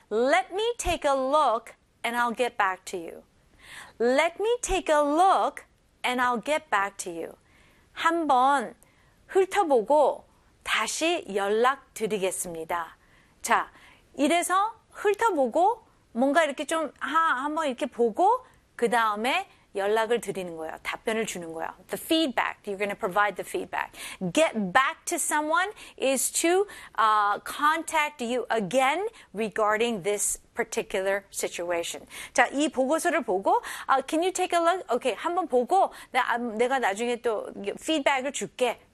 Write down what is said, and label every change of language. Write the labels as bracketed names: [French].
[English] Let me take a look and I'll get back to you. Let me take a look and I'll get back to you. [Korean] 한번 훑어보고 다시 연락드리겠습니다. 자, 이래서 훑어보고 뭔가 이렇게 좀 한번 이렇게 보고 그 다음에 연락을 드리는 거예요. 답변을 주는 거예요. [English] The feedback. You're going to provide the feedback. Get back to someone is to contact you again regarding this particular situation. [Korean] 자, 이 보고서를 보고 [English] can you take a look? Okay, [Korean] 한번 보고 내가 나중에 또 feedback을 줄게.